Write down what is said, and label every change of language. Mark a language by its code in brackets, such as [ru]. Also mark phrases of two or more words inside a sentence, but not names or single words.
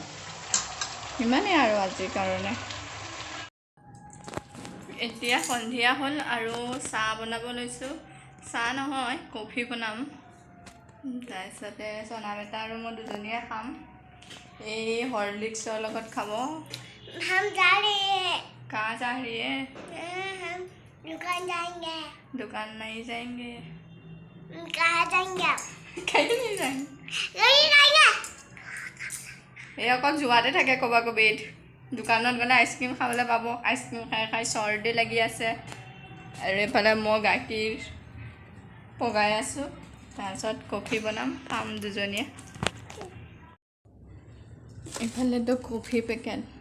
[as] ইমানেই আৰু আজিৰ কাৰণে। এতিয়া সন্ধিয়া হ'ল আৰু চাহ বনাব লৈছোঁ। চাহ নহয়, কফি বনাম। তাৰপিছতে চনা বেটা আৰু মই দুজনীয়ে খাম। এই হৰলিক্সৰ লগত খাব। [hi] हम जा रहे हैं। कहाँ जा रही है? हम दुकान जाएंगे। दुकान नहीं जाएंगे। कहाँ जाएंगे? कहीं नहीं जाएंगे। नहीं जाएंगे। [as] এই অকল যোৱাতে থাকে ক'বা কবিত। দোকানত গ'লে আইচক্ৰীম খাবলৈ পাব। আইচক্ৰীম খাই খাই চৰ্দি লাগি আছে আৰু এইফালে মই গাখীৰ পগাই আছোঁ। তাৰপিছত কফি বনাম, খাম দুজনীয়ে। এইফালেতো কফি পেকেট।